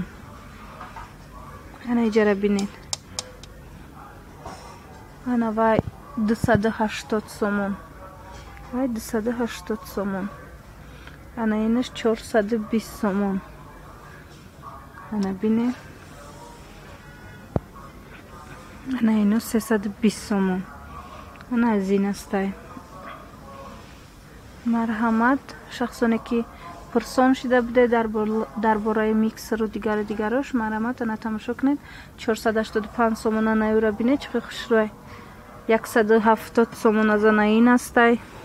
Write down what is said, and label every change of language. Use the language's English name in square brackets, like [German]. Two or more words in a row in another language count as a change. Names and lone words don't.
[Tajik] Ана иҷара бинед. Ана вай 280 сомон. Вай 280 сомон. Ана инаш 420 сомон. Ана бинед. Ана ино 320 сомон. Ана аз ин астай. Марҳамат, шахсоне ки пурсон шуда буде дар бораи миксеру дигарош, марҳамат, ана тамошо кунед. 485 сомон ана юра бинед, чӣ хушрӯй. 170 сомон аз ана ин астай.